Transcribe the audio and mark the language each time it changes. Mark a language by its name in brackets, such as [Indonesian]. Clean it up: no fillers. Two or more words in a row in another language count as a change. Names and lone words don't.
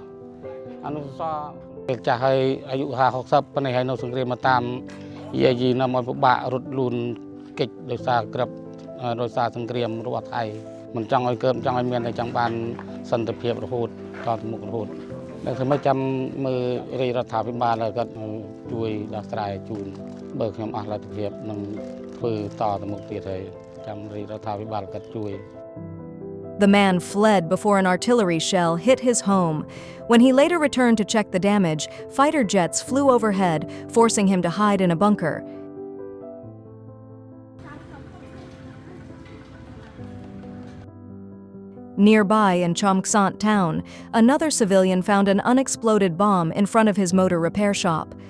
[Khmer] អនុស្សាវរីយ៍ចាស់ហើយអាយុ50 60ប៉ុន្តែហើយនៅសង្គ្រាមមកតាមយាយណាមកពិបាករត់លូនកិច្ចដោយសារក្របដោយសារសង្គ្រាមរបស់ថៃមិនចង់ឲ្យកើតចង់ឲ្យមានតែចង់បានសន្តិភាពរហូតតទៅមុខរហូតតែធ្វើមិនចាំមើលរាជរដ្ឋាភិបាលគាត់ជួយដោះស្រាយជូនបើខ្ញុំអស់លទ្ធភាពនឹងធ្វើតទៅមុខទៀតហើយចាំរាជរដ្ឋាភិបាលគាត់ជួយ [English] The man fled before an artillery shell hit his home. When he later returned to check the damage, fighter jets flew overhead, forcing him to hide in a bunker. Nearby in Chomksant town, another civilian found an unexploded bomb in front of his motor repair shop.